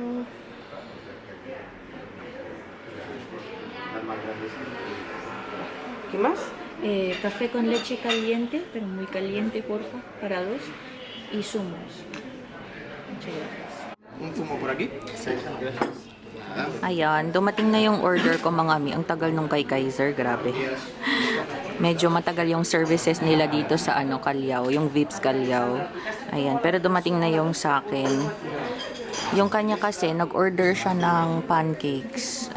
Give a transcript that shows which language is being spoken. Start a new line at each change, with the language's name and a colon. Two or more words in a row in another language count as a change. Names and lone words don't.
Spanish: ¿Qué más? Café con leche caliente, pero muy caliente, porfa, para dos. Y zumos. Muchas gracias. Un zumo por aquí.
Filipino: Ayan, dumating na yung order ko mga mi. Ang tagal nung kay Kaiser, grabe. Medyo matagal yung services nila dito sa ano, Callao, yung Vips Callao. Ayan, pero dumating na yung sa akin. Yung kanya kasi, nag-order siya ng pancakes.